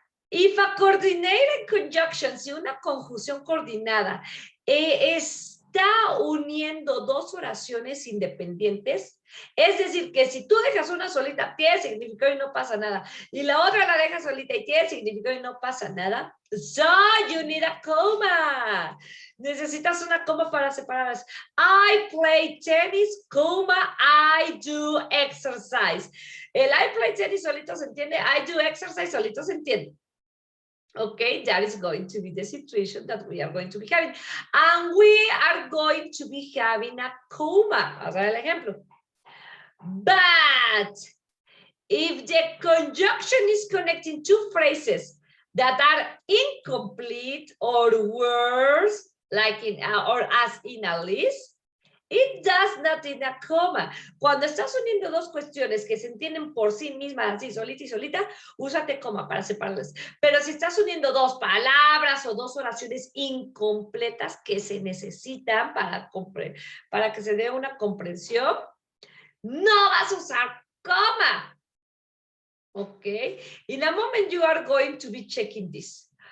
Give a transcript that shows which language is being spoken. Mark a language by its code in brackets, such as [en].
[en] If a coordinated conjunction, [es] si una conjunción coordinada está uniendo dos oraciones independientes, es decir, que si tú dejas una solita, tiene significado y no pasa nada, y la otra la dejas solita y tiene significado y no pasa nada, [en] so you need a comma. [es] Necesitas una coma para separarlas. [en] I play tennis, comma, I do exercise. [es] El [en] I play tennis [es] solito se entiende, [en] I do exercise [es] solito se entiende. [en] Okay, that is going to be the situation that we are going to be having. And we are going to be having a comma. [es] Vamos a ver el ejemplo. [en] But if the conjunction is connecting two phrases that are incomplete or worse, like in or as in a list, it does not need a comma. [es] Cuando estás uniendo dos cuestiones que se entienden por sí mismas, así solita y solita, úsate coma para separarlas. Pero si estás uniendo dos palabras o dos oraciones incompletas que se necesitan para que se dé una comprensión, no vas a usar coma. [en] Okay? In a moment you are going to be checking this.